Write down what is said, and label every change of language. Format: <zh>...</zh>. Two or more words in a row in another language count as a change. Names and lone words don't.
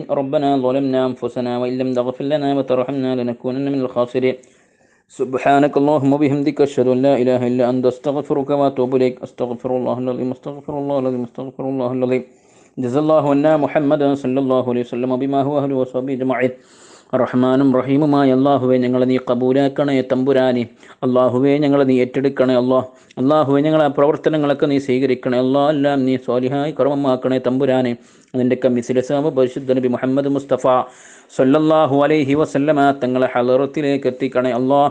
<ar>ربنا ظلمنا أنفسنا وإن لم تغفر لنا وترحمنا لنكونن من الخاسرين. سبحانك اللهم وبحمدك أشهد أن لا إله إلا أنت أستغفرك وأتوب إليك. أستغفر الله العظيم أستغفر الله العظيم أستغفر الله العظيم. جزا الله عنا محمدا صلى الله عليه وسلم بما هو أهله وصحبه أجمعين.</ar> <ml>റഹ്മാനും റഹീമുമായ അള്ളാഹുവെ ഞങ്ങളെ നീ കബൂലാക്കണേ തമ്പുരാനെ. അള്ളാഹുവെ ഞങ്ങളെ നീ ഏറ്റെടുക്കണേ അള്ളാഹ്. അള്ളാഹുവെ ഞങ്ങളെ പ്രവർത്തനങ്ങളൊക്കെ നീ സ്വീകരിക്കണേ അള്ളാഹ്. എല്ലാം നീ സ്വാലിഹായി കർമ്മമാക്കണേ തമ്പുരാനെ. അതിൻ്റെ കമ്മിസിലസാമ് പരിശുദ്ധ നബി മുഹമ്മദ് മുസ്തഫ</ml> <ar>صلى الله عليه وسلم</ar> <ml>തങ്ങളെ ഹളറത്തിലേക്ക് എത്തിക്കണേ അള്ളാഹ്.</ml>